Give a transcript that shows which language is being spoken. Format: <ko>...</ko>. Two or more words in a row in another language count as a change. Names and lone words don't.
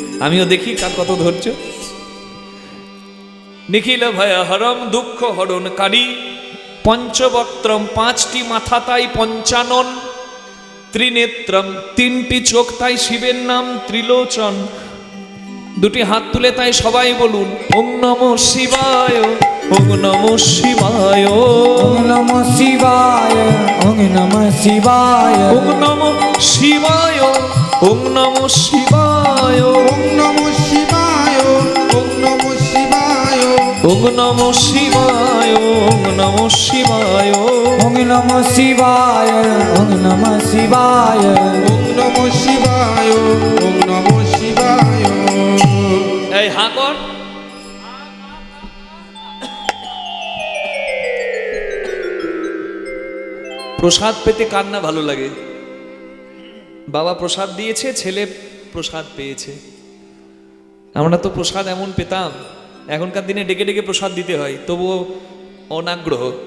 <bn>আমিও দেখি কার কত ধৈর্য। নিখিল ভয় হরম দুঃখ হরণকারী, পঞ্চবক্ত্রম পাঁচটি মাথা তাই পঞ্চানন, ত্রিনেত্রম তিনটি চোখ তাই শিবের নাম ত্রিলোচন, দুটি হাত তুলে তাই সবাই বলুন</bn> <sa>ওং নমঃ শিবায়, ওং নমঃ শিবায়, ওং নমঃ শিবায়, ওং নমঃ শিবায়, ওং নমঃ শিবায়, ওং নমঃ শিবায়, ওং নমঃ শিবায়, ওং নমঃ শিবায়, ওং নমঃ শিবায়, ওং নমঃ শিবায়, ওং নমঃ শিবায়, ওং নমঃ শিবায়, ওং নমঃ শিবায়, ওং নমঃ শিবায়।</sa> <bn>এই হাঁ কর। প্রসাদ পেতে কার না ভালো লাগে? বাবা প্রসাদ দিয়েছে, ছেলে প্রসাদ পেয়েছে। আমরা তো প্রসাদ এমন পেতাম, এখনকার দিনে ডেকে ডেকে প্রসাদ দিতে হয়, তবুও অনাগ্রহ।</bn>